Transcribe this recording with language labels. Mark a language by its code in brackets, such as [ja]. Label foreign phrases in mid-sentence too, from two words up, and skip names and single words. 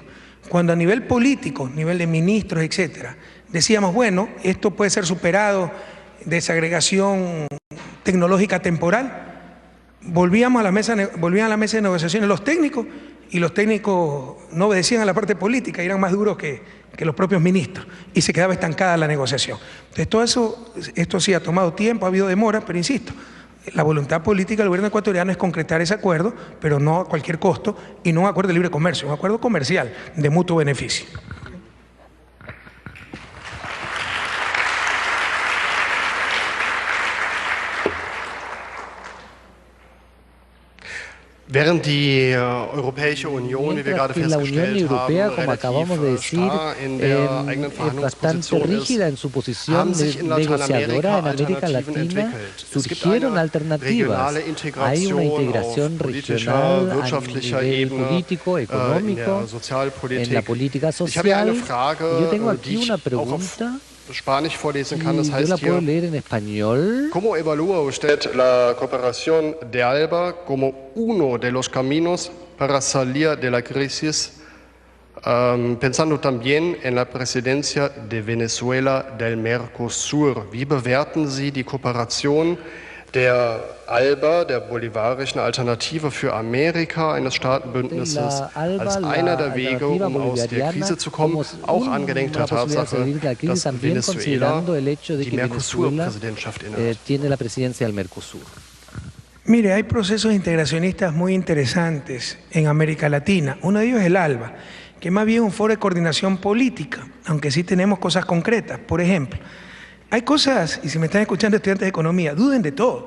[es] Cuando a nivel político, nivel de ministros, etcétera, decíamos, bueno, esto puede ser superado, desagregación tecnológica temporal, volvían a la mesa de negociaciones los técnicos, y los técnicos no obedecían a la parte política, eran más duros que los propios ministros, y se quedaba estancada la negociación. Entonces todo eso, esto sí ha tomado tiempo, ha habido demora, pero insisto, la voluntad política del gobierno ecuatoriano es concretar ese acuerdo, pero no a cualquier costo, y no un acuerdo de libre comercio, un acuerdo comercial de mutuo beneficio. [de] Während die Europäische Union, wie wir gerade festgestellt haben, relativ starr in der eigenen Verhandlungsposition ist, haben sich in Lateinamerika Alternativen entwickelt. Es gibt eine regionale Integration auf politischer, wirtschaftlicher Ebene, in der Sozialpolitik. Ich habe hier eine Frage, die ich auch auf Spanisch vorlesen kann, das heißt hier, [es] ¿Cómo evalúa usted la cooperación de ALBA como uno de los caminos para salir de la crisis, pensando también en la presidencia de Venezuela del Mercosur? [de] Wie bewerten Sie die Kooperation der ALBA, der bolivarischen Alternative für Amerika, eines Staatenbündnisses, als einer der Wege, um aus der Krise zu kommen, auch angedenkt der Tatsache, dass Venezuela die Mercosur-Präsidentschaft innehat? [es] Mire, hay procesos integracionistas muy interesantes en América Latina. Uno de ellos es el ALBA, que más bien es un foro de coordinación política, aunque sí tenemos cosas concretas. Por ejemplo, hay cosas, y si me están escuchando estudiantes de economía, duden de todo.